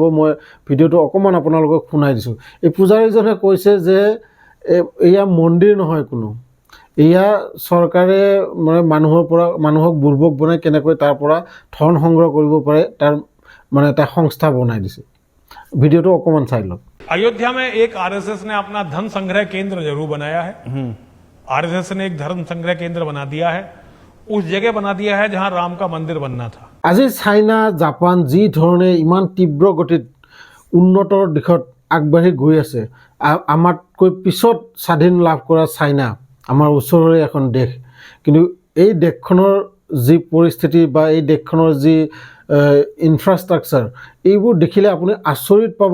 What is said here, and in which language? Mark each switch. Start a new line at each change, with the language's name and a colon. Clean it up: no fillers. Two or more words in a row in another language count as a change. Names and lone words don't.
Assamese: মই ভিডিঅ'টো অকণমান আপোনালোকক শুনাই দিছোঁ। এই পূজাৰীজনে কৈছে যে এয়া মন্দিৰ নহয় কোনো, এয়া চৰকাৰে মানে মানুহক বুৰ্বক বনাই কেনেকৈ তাৰ পৰা ধন সংগ্ৰহ কৰিব পাৰে তাৰ মানে এটা সংস্থা বনাই দিছে। ভিডিঅ'টো অকণমান চাই লওক।
Hindi: अयोध्या में एक आरएसएस ने अपना धन संग्रह केंद्र जरूर बनाया है। आरएसएस ने एक धर्म संग्रह केंद्र बना दिया है, उस जगह बना दिया है जहां राम का मंदिर बनना था।
Assamese: আজি চাইনা জাপান যি ধৰণে ইমান তীব্ৰ গতিত উন্নতৰ দিশত আগবাঢ়ি গৈ আছে, আমাতকৈ পিছত স্বাধীন লাভ কৰা চাইনা আমাৰ ওচৰৰে এখন দেশ। কিন্তু এই দেশখনৰ যি পৰিস্থিতি বা এই দেশখনৰ যি ইনফ্ৰাষ্ট্ৰাকচাৰ, এইবোৰ দেখিলে আপুনি আচৰিত পাব।